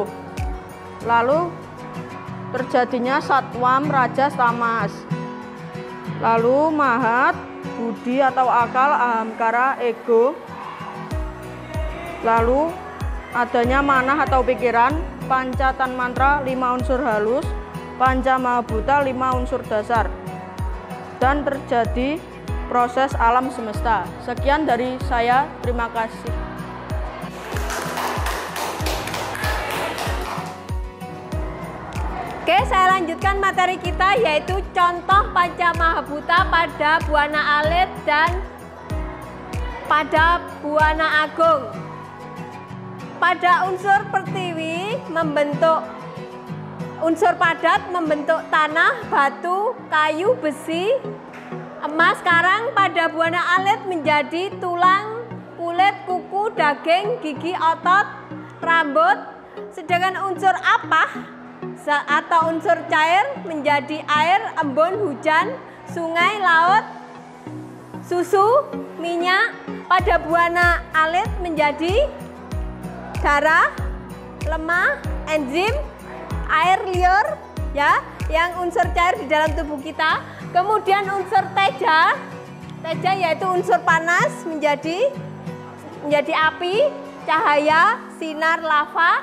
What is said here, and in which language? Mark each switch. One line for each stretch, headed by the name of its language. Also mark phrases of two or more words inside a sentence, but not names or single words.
Indonesian: Lalu terjadinya satwam rajas tamas, lalu mahat budi atau akal, ahamkara, ego, lalu adanya manah atau pikiran, pancatan mantra 5 unsur halus, panca mahabhuta 5 unsur dasar, dan terjadi proses alam semesta. Sekian dari saya, terima kasih. Oke, saya lanjutkan materi kita, yaitu contoh panca mahabhuta pada Buana Alit dan pada Buana Agung. Pada unsur pertiwi membentuk unsur padat, membentuk tanah, batu, kayu, besi, emas, karang. Pada Buana Alit menjadi tulang, kulit, kuku, daging, gigi, otot, rambut. Sedangkan unsur apa atau unsur cair menjadi air, embun, hujan, sungai, laut, susu, minyak. Pada Buana Alit menjadi darah, lemak, enzim, air liur, ya, yang unsur cair di dalam tubuh kita. Kemudian unsur teja yaitu unsur panas menjadi api, cahaya, sinar, lava.